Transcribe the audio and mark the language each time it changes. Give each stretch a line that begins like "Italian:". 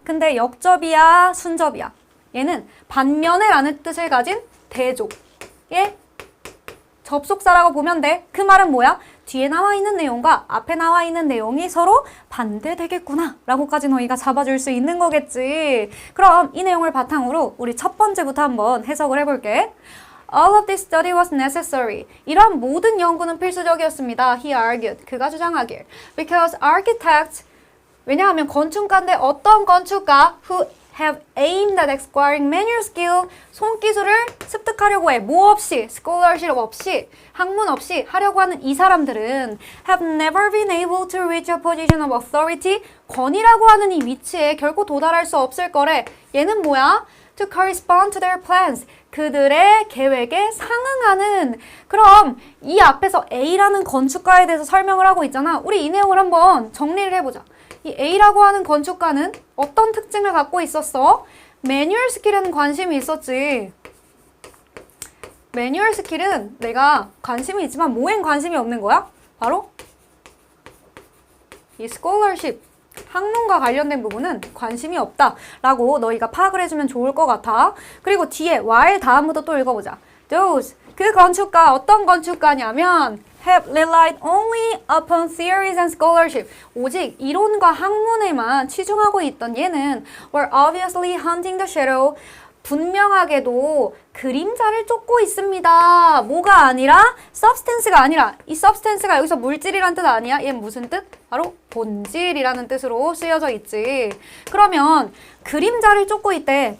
Korean: 근데 역접이야, 순접이야. 얘는 반면에 라는 뜻을 가진 대조의 접속사라고 보면 돼. 그 말은 뭐야? 뒤에 나와 있는 내용과 앞에 나와 있는 내용이 서로 반대되겠구나 라고까지 너희가 잡아줄 수 있는 거겠지. 그럼 이 내용을 바탕으로 우리 첫 번째부터 한번 해석을 해볼게.
English: All of this study was necessary.
Korean: 이러한 모든 연구는 필수적이었습니다.
English: He argued.
Korean: 그가 주장하길.
English: Because architects,
Korean: 왜냐하면 건축가인데 어떤 건축가
English: who have aimed at acquiring manual skill,
Korean: 손기술을 습득하려고 해. 뭐 없이, scholarship 없이, 학문 없이 하려고 하는 이 사람들은
English: have never been able to reach a position of authority,
Korean: 권위라고 하는 이 위치에 결코 도달할 수 없을 거래. 얘는 뭐야?
English: to correspond to their plans.
Korean: 그들의 계획에 상응하는. 그럼 이 앞에서 A라는 건축가에 대해서 설명을 하고 있잖아. 우리 이 내용을 한번 정리를 해보자. 이 A라고 하는 건축가는 어떤 특징을 갖고 있었어? 매뉴얼 스킬에는 관심이 있었지. 매뉴얼 스킬은 내가 관심이 있지만 뭐엔 관심이 없는 거야? 바로 이 스콜러십, 학문과 관련된 부분은 관심이 없다라고 너희가 파악을 해주면 좋을 것 같아. 그리고 뒤에 while 다음부터 또 읽어보자.
English: Those,
Korean: 그 건축가 어떤 건축가냐면
English: have relied only upon theories and scholarship.
Korean: 오직 이론과 학문에만 치중하고 있던 얘는
English: were obviously hunting the shadow.
Korean: 분명하게도 그림자를 쫓고 있습니다. 뭐가 아니라? substance가 아니라. 이 substance가 여기서 물질이란 뜻 아니야? 얘는 무슨 뜻? 바로 본질이라는 뜻으로 쓰여져 있지. 그러면 그림자를 쫓고 있대.